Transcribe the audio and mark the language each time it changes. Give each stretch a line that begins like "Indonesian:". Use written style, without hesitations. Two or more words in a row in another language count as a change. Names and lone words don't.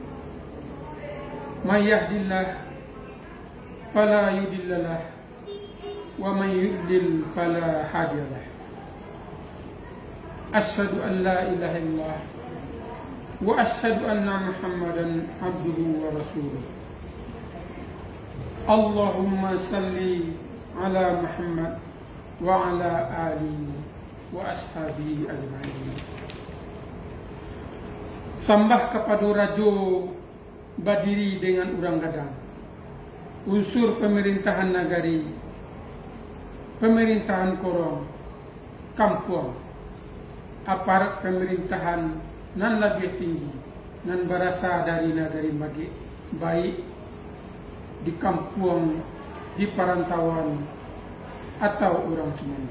Arabic: من يهد الله فلا يضل له ومن يضلل فلا هادي له أشهد أن لا إله إلا الله وأشهد أن محمدا عبده ورسوله اللهم صل على محمد وعلى آله وأصحابه أجمعين.
Minangkabau: Sambah kepada Rajo berdiri dengan urang gadang, unsur pemerintahan nagari, pemerintahan korong, kampung, aparat pemerintahan nan lebih tinggi, nan berasal dari nagari bagi baik di kampung, di perantauan, atau orang Sumanda.